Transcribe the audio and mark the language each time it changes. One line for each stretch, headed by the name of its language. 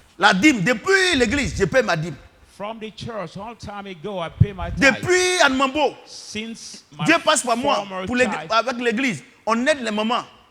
French: La dîme, depuis l'église, je paie ma dîme.
English: From the church, all time ago, I pay my tithe.
French: Depuis Anmambo,
English: since
French: Dieu passe par moi pour avec l'église. On aide les mamans.